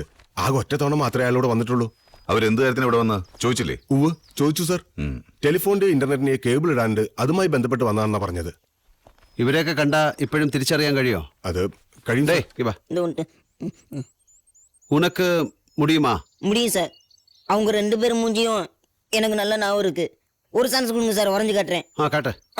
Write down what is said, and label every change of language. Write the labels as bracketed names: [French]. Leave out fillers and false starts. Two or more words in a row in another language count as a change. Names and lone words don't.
[Malayalam] ആകെ ഒറ്റ തവണ മാത്രമേ അയാളോട് വന്നിട്ടുള്ളൂ. അവരെന്ത് കാര്യത്തിന് ഇവിടെ വന്ന് ചോദിച്ചില്ലേ? ഉവ്, ചോദിച്ചു സർ. ടെലിഫോണിന്റെ ഇന്റർനെറ്റിന് കേബിൾ ഇടാണ്ട് അതുമായി ബന്ധപ്പെട്ട് വന്നാണെന്നാ പറഞ്ഞത്. ഇവരെയൊക്കെ കണ്ടാ ഇപ്പോഴും തിരിച്ചറിയാൻ കഴിയോ? അത് കഴിയുന്നേ. [Tamil] உனக்கு முடியுமா? முடியும் சார். அவங்க 2 பேரும் மூஞ்சியும் எனக்கு நல்ல ஞாபகம் இருக்கு. ஒரு சான்ஸ் கொடுங்க சார், வரைஞ்சு காட்டுறேன். [Malayalam] ആ കാട്ടെ.